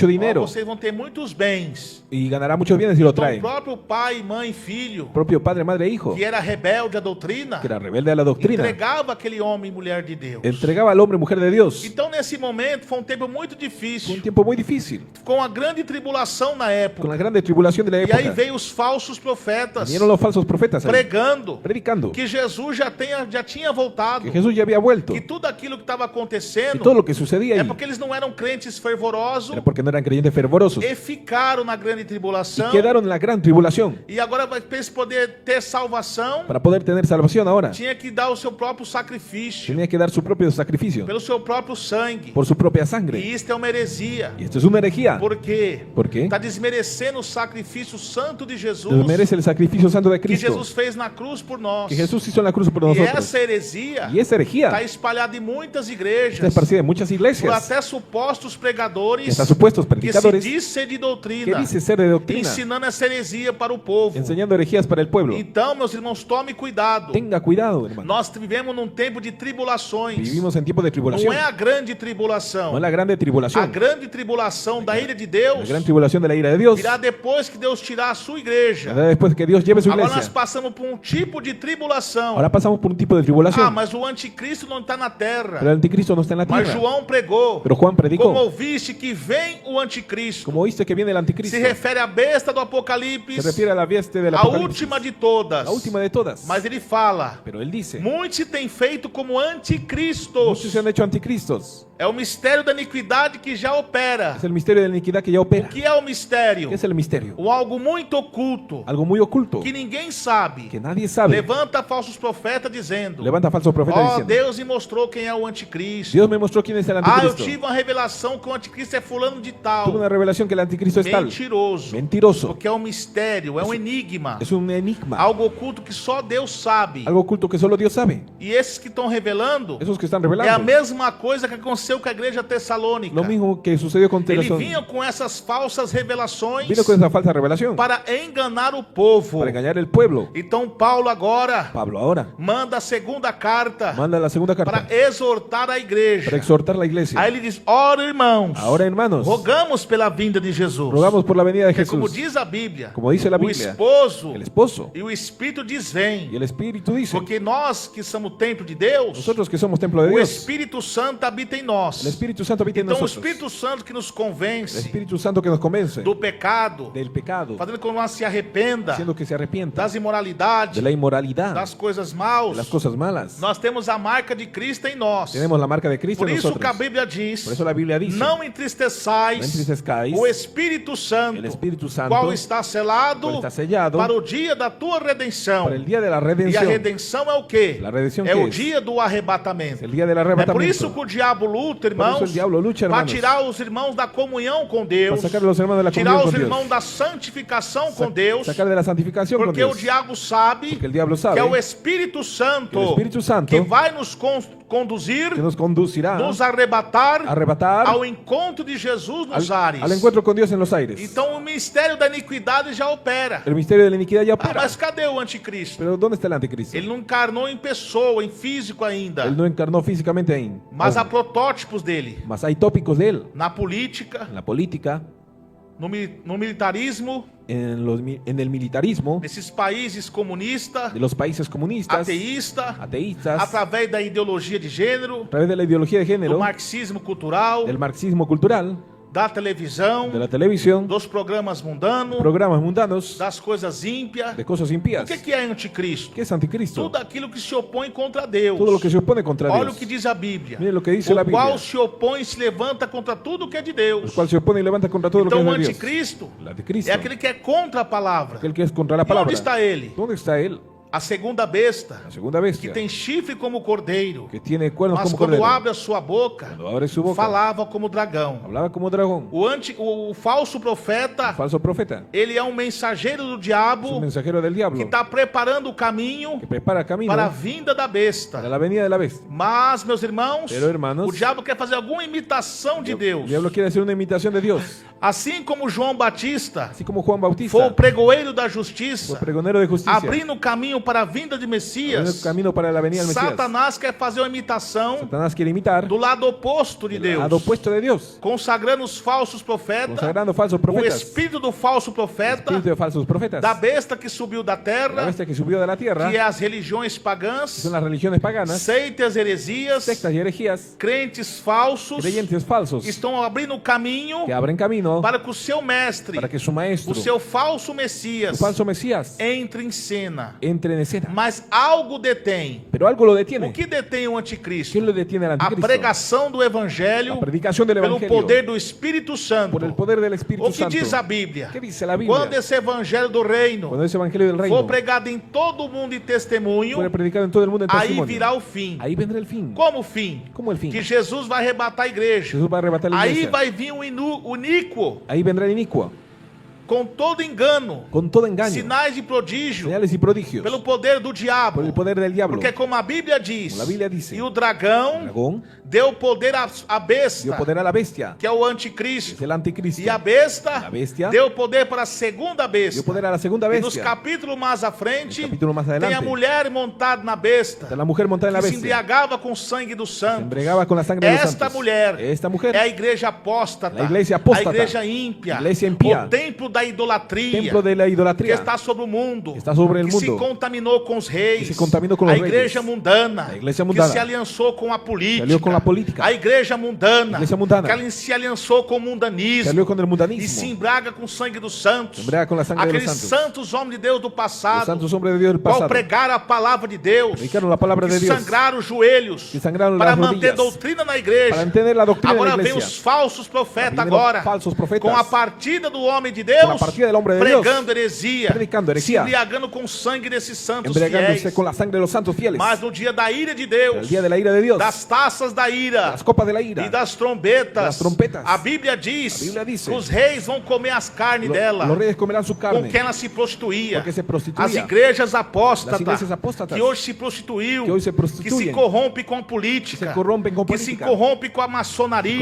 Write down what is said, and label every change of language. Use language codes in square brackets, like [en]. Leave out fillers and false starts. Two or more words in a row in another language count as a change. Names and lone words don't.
[pt] Ó, [es] dinero [pt] vocês vão ter muitos bens. [es] y ganará muchos bienes si lo [pt] Então, o [es] traen. [pt] próprio pai, mãe, filho, [es] Propio padre, madre e hijo, [pt] que era rebelde à doutrina, [es] que era rebelde a la doctrina, [pt] entregava aquele homem e mulher de Deus. [es] entregaba al hombre y mujer de Dios. [pt] Então, nesse momento, foi um tempo muito [es] Fue un [pt] difícil, [es] tiempo muy difícil, [pt] com a grande tribulação na [es] con [pt] época. [es] la grande tribulación de la [pt] E aí [es] época. [pt] veio os falsos profetas [es] Vinieron los falsos profetas ahí, [pt] pregando [es] predicando [pt] que Jesus já tinha voltado, [es] que Jesús ya había vuelto, [pt] que tudo aquilo que estava [es] y [pt] acontecendo [es] todo lo que sucedía [pt] é [es] ahí [pt] porque eles não eram crentes fervorosos [es] era porque no eran creyentes fervorosos [pt] e ficaram na grande [es] y [pt] tribulação. [es] quedaron en la gran tribulación. [pt] E agora, para eles poderem ter salvação, [es] Para poder tener salvación ahora, [pt] tinha que dar o seu próprio sacrifício, [es] tenía que dar su propio sacrificio [pt] pelo seu próprio sangue. [es] por su propia [pt] E [es] sangre. [pt] isto é uma heresia. [es] Y esto es una herejía. [pt] Por quê? [es] ¿Por qué? [pt] Está desmerecendo o sacrifício santo de Jesus, [es] Merece el sacrificio santo de [pt] que [es] Cristo [pt] Jesus fez na cruz por nós. [es] que Jesús hizo en la cruz por [pt] E [es] nosotros. [pt] essa heresia [es] Y esa herejía [pt] está espalhada em muitas [es] está [pt] igrejas, [es] esparcida en muchas [pt] por [es] iglesias, [pt] até supostos pregadores [es] que hasta supuestos [pt] que se [es] predicadores [pt] diz ser de [es] que [pt] doutrina, [es] dice ser de doctrina, [pt] ensinando essa heresia para o povo. [es] enseñando herejías para el pueblo. [pt] Então, meus irmãos, tome cuidado. [es] Tenga cuidado, hermano. [pt] Nós vivemos num tempo de tribulações. [es] Vivimos en tiempos de tribulación. [pt] Não é a grande tribulação. [es] No es la grande [pt] A [es] tribulación. [pt] grande tribulação da ira de [es] La [pt] Deus [es] gran tribulación de la ira de Dios [pt] virá depois que Deus tirar a sua igreja. [es] vendrá después que Dios lleve su [pt] Agora nós [es] iglesia. [pt] passamos por um tipo de tribulação. [es] Ahora pasamos por un tipo de [pt] Ah, [es] tribulación. [pt] mas o anticristo não está na terra. [es] Pero el anticristo no está en la [pt] Mas [es] tierra. [pt] João pregou. [es] Pero Juan [pt] Como [es] predicó. [pt] ouviste que vem o anticristo. [es] Como oíste que viene el anticristo. [pt] Se refere à besta do [es] Se [pt] Apocalipse, [es] refiere a la bestia del [pt] a [es] Apocalipsis. [pt] última de todas. [es] La última de todas. [pt] Mas ele fala: [es] Pero él dice, [pt] muitos se têm feito como anticristos. [es] muchos se han hecho anticristos. [pt] É o mistério da iniquidade que já opera. [es] Es el misterio de la iniquidad que ya opera. [pt] O que é o mistério? [es] ¿Qué es el misterio? [pt] O algo muito oculto, [es] Algo muy oculto [pt] que ninguém sabe. [es] que nadie sabe. [pt] Levanta falsos profetas dizendo: [es] Levanta falsos profetas [pt] ó, [es] diciendo, [pt] Deus me mostrou quem é o anticristo. [es] Dios me mostró quién es el [pt] Ah, eu [es] anticristo. [pt] tive uma revelação que o anticristo é fulano de [es] Tuve [pt] tal. [es] una revelación que el anticristo es tal. [pt] Mentiroso. [es] Mentiroso. [pt] Porque é um mistério, é um enigma. [es] Es un enigma. [pt] Algo oculto que só Deus sabe. [es] Algo oculto que solo Dios sabe. [pt] E esses que estão revelando [es] Esos que están [pt] é a [es] revelando. [pt] mesma coisa que aconteceu com a igreja tessalônica. [es] Lo mismo que sucedió con [pt] Ele [es] Tesalónica. [pt] vinha com essas falsas revelações [es] Vino con esa falsa revelación [pt] para enganar o povo. [es] para engañar el pueblo. [pt] Então Paulo agora [es] Pablo ahora [pt] manda a segunda carta [es] manda la segunda carta [pt] para exortar a igreja. [es] para exhortar la iglesia. [pt] Aí ele diz: ora, irmãos, [es] Ahora, hermanos, [pt] rogamos pela vinda de Jesus. [es] rogamos por la venida de [pt] Porque como [es] Jesús. [pt] diz a Bíblia, [es] Como dice la [pt] o [es] Biblia, [pt] esposo [es] el esposo [pt] e o Espírito diz: vem. [es] y el Espíritu dice, [pt] Porque nós que somos templo de Deus, [es] nosotros que somos templo de [pt] o [es] Dios, [pt] Espírito Santo habita em nós. [es] el Espíritu Santo habita en [pt] Então o [es] nosotros. [pt] Espírito Santo que nos [es] El [pt] convence [es] Espíritu Santo que nos convence [pt] do pecado, [es] del pecado, [pt] fazendo com que nós se arrependa [es] haciendo que se arrepienta [pt] das imoralidades, [es] de la inmoralidad, [pt] das coisas [es] de [pt] maus. [es] las cosas malas. [pt] Nós temos a marca de Cristo em nós. [es] Tenemos la marca de Cristo [pt] Por [es] en [pt] isso que a [es] nosotros. [pt] Bíblia diz: [es] Por eso la Biblia dice, [pt] não [es] no [pt] entristeçais [es] entristezcáis [pt] o Espírito Santo, [es] el Espíritu Santo, [pt] qual está selado [es] cual está sellado [pt] para o dia da tua redenção. [es] para el día de la [pt] E a [es] redención. [pt] redenção é o quê? [es] La redención [pt] É [es] que [pt] o [es] es [pt] dia do arrebatamento. [es] el día del [pt] É por [es] arrebatamiento. [pt] isso que o diabo luta, [es] Por eso [pt] irmãos, [es] el diablo lucha, [pt] para [es] hermanos, [pt] tirar os irmãos da comunhão com Deus, [es] para sacar a los hermanos de la [pt] tirar [es] comunión [pt] os [es] con Dios, [pt] irmãos da santificação com [es] Sa- [pt] Deus, [es] sacar de la santificación con [pt] porque o [es] Dios. [pt] diabo sabe [es] Porque el diablo [pt] que [es] sabe [pt] é o Espírito Santo [es] que el Espíritu Santo [pt] que vai nos conduzir, [es] que nos conducirá [pt] nos arrebatar [es] a arrebatar [pt] ao encontro de Jesus nos ares. [es] al encuentro con Dios en los aires. [pt] Então o mistério da iniquidade já opera. [es] El misterio de la iniquidad ya [pt] Ah, [es] opera. [pt] mas cadê o anticristo? [es] Pero ¿Dónde está el anticristo? [pt] Ele não encarnou em pessoa, em físico ainda. [es] Él no encarnó físicamente ahí. [pt] Mas há [es] aún. [pt] protótipos dele. [es] Mas hay tópicos de él [pt] Na política, [es] en la política, [pt] no militarismo, [es] en el militarismo [pt] nesses países comunistas, [es] de los países comunistas, [pt] ateísta, [es] ateístas, [pt] através da ideologia de gênero, [es] a través de la ideología de [pt] do [es] género, [pt] marxismo cultural, [es] del marxismo cultural, [pt] da televisão, [es] de la televisión, [pt] dos programas mundanos, [es] programas mundanos, [pt] das coisas ímpias. [es] de cosas [pt] O [es] impías. [pt] que é anticristo? [es] ¿Qué es anticristo? [pt] Tudo aquilo que se opõe contra Deus. [es] Todo lo que se opone contra [pt] Olha [es] Dios. [pt] o que diz a Bíblia. [es] Mire lo que dice la [pt] O [es] Biblia. [pt] qual se opõe e se levanta contra tudo que é de [es] El [pt] Deus. [es] cual se opone y levanta contra todo [pt] Então o [es] lo que es de Dios. [pt] anticristo [es] El anticristo. [pt] é aquele que é contra a palavra. [es] Aquel que es contra la [pt] E onde [es] palabra. [pt] está ele? [es] ¿Dónde está él? [pt] A segunda besta, [es] La segunda [pt] que [es] bestia. [pt] tem chifre como cordeiro, [es] Que tiene cuernos [pt] mas [es] como [pt] quando [es] cordero. [pt] abre a sua boca, [es] Cuando abre su boca. [pt] falava como dragão. [es] Hablaba como dragón. [pt] O falso profeta, [es] Falso profeta. [pt] ele é um mensageiro do [es] Es un [pt] diabo [es] mensajero del [pt] que [es] diablo. [pt] está preparando o caminho [es] Que prepara camino [pt] para a vinda da besta. [es] para la venida de la bestia. [pt] Mas, meus irmãos, [es] Pero, hermanos, [pt] o diabo quer fazer alguma imitação de [es] El [pt] Deus. [es] diablo quiere hacer una imitación de Dios. [pt] Assim como João Batista [es] Así como Juan Bautista [pt] foi o pregoeiro da [es] fue [pt] justiça, [es] pregonero de justicia. [pt] abrindo o caminho para a vinda de [es] Abriendo [pt] Messias, [es] camino para la venida del Mesías. [pt] Satanás quer fazer uma imitação [es] Satanás quiere imitar [pt] do lado oposto de [es] el [pt] Deus, [es] lado opuesto de Dios. [pt] consagrando os falsos profetas, [es] Consagrando falsos [pt] o [es] profetas. [pt] espírito do falso profeta, [es] Espíritu de falsos profetas. [pt] da besta que subiu da [es] La [pt] terra, [es] bestia que subió de la tierra. [pt] que é as religiões pagãs, [es] Son las religiones paganas. [pt] seitas, heresias, [es] Sectas y herejías. [pt] crentes falsos, [es] Creyentes falsos. [pt] que estão abrindo o caminho [es] Que abren camino [pt] para que o seu mestre, [es] para que su maestro, [pt] o seu falso Messias, [es] su falso Mesías, [pt] entre em cena. [es] entre en escena. [pt] Mas algo detém. [es] Pero algo lo [pt] O [es] detiene. [pt] que detém o anticristo? [es] ¿Quién lo detiene al [pt] A [es] anticristo? [pt] pregação do evangelho [es] La predicación del [pt] pelo [es] evangelio. [pt] poder do Espírito Santo. [es] Por el poder del Espíritu [pt] O que [es] Santo. [pt] diz a Bíblia? [es] ¿Qué dice la Biblia? [pt] Quando esse evangelho do reino [es] Cuando ese evangelio del [pt] for [es] reino [pt] pregado em todo o mundo e testemunho, [es] fue predicado en todo el mundo en [pt] aí [es] testimonio, [pt] virá o fim. [es] ahí vendrá el fin. [pt] Como o fim? [es] ¿Cómo el fin? [pt] Que Jesus vai arrebatar a igreja. [es] Jesús va a arrebatar la [pt] Aí [es] iglesia. [pt] vai vir o iníquo, [es] Ahí vendrá el inicuo, [pt] com todo engano, [es] con todo engaño, [pt] sinais de prodígio, [es] señales y prodigios, [pt] pelo poder do diabo. [es] por el poder del diablo. [pt] Porque como a Bíblia diz, Como a Bíblia diz, e o [es] El [pt] dragão [es] dragón [pt] deu poder à besta, [es] dio poder a la bestia, [pt] que é o [es] es [pt] anticristo. [es] el anticristo. [pt] E a besta, [es] A bestia [pt] deu poder para a segunda besta. [es] dio poder a la segunda [pt] E nos [es] bestia. [pt] capítulos mais à frente, [es] No capítulo más [pt] tem a [es] adelante, [pt] mulher montada na besta, [es] está la mujer montada en la [pt] que se [es] bestia, [pt] embriagava com o sangue dos [es] se [pt] santos. [es] embriagaba con la sangre de los [pt] Esta [es] santos. [pt] mulher [es] Esta mujer [pt] é a igreja apóstata, [es] La iglesia apóstata, [pt] a igreja ímpia, [es] a iglesia impía, [pt] o templo da idolatria, [es] templo de la [pt] que [es] idolatría, [pt] está sobre o mundo, [es] que está sobre el [pt] que [es] mundo, [pt] se contaminou com os reis, que se contaminou com os a reis, igreja mundana, a igreja que mundana, se aliançou com a política, aliou com a política, a igreja mundana, a igreja mundana, que ela se aliançou com o [es] se [pt] mundanismo [es] alió con el [pt] e se [es] mundanismo, [pt] embraga com o sangue dos santos, [es] se embriaga con la sangre de los [pt] aqueles [es] santos, [pt] santos homens de Deus do [es] los [pt] passado, [es] santos hombres de Dios del [pt] qual [es] pasado, [pt] pregaram a palavra de Deus, [es] predicaron la palabra [pt] que [es] de Dios, [pt] sangraram os joelhos [es] que sangraron [pt] para [es] las [pt] manter [es] rodillas, [pt] doutrina na igreja. [es] para entender la doctrina de [pt] Agora [es] la [pt] vem [es] iglesia. [pt] os falsos profetas [es] Vienen los [pt] agora, [es] falsos profetas, [pt] com a partida do homem de [es] con la [pt] Deus, [es] partida del hombre de Dios, [pt] pregando heresia, [es] predicando [pt] se [es] heresia, [pt] embriagando com o sangue desses santos [es] embriagándose [pt] fiéis. [es] con la sangre de los santos fieles. [pt] Mas no dia da ira de [es] Pero [pt] Deus, [es] el día de la ira de Dios, [pt] das taças da ira [es] las copas de la ira, [pt] e das trombetas, [es] das trompetas, [pt] a Bíblia diz a Bíblia diz, que os reis vão comer as carnes dela, [es] los reyes comerán su [pt] com [es] carne, [pt] quem ela se prostituía. [es] porque se prostituía. [pt] As igrejas [es] Las [pt] apóstatas, [es] iglesias apóstatas, [pt] que hoje se prostituiu, que hoje se [es] que se prostituyen, [pt] corrompe com a política, [es] que se corrompem com [pt] que se [es] política, [pt] corrompe com a maçonaria,